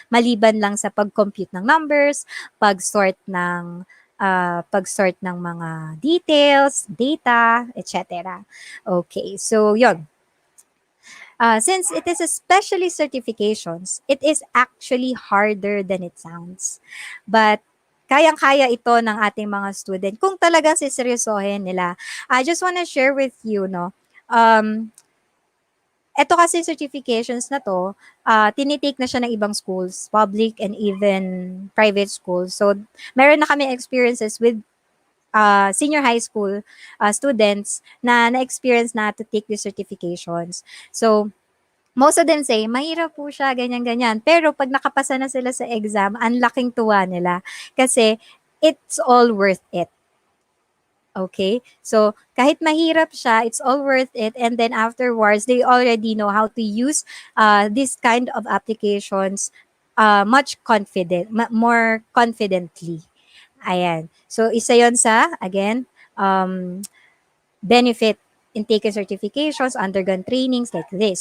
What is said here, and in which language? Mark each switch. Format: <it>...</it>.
<tl>Maliban lang sa pag-compute ng numbers, pag-sort ng mga details, data, etc. Okay, so yon.</tl> <en>Since it is especially certifications, it is actually harder than it sounds.</en> <tl>But kayang-kaya ito ng ating mga student kung talagang siseryosohin nila.</tl> <en>I just want to share with you, no,</en> <tl>eto kasi certifications na to, tinitake na siya ng ibang schools,</tl> <en>public and even private schools. So,</en> <tl>meron na kami</tl> <en>experiences with senior high school students na na-experience na to take the certifications. So, most of them say,</en> <tl>mahirap po siya, ganyan-ganyan. Pero pag nakapasa na sila sa exam, ang laking tuwa nila.</tl> <en>Kasi, it's all worth it. Okay?</en> <tl>So, kahit mahirap siya,</tl> <en>it's all worth it. And then afterwards, they already know how to use this kind of applications more confidently. Ayan. So,</en> <tl>isa yon sa,</tl> <en>again, benefit in taking certifications, undergone trainings like this.</en>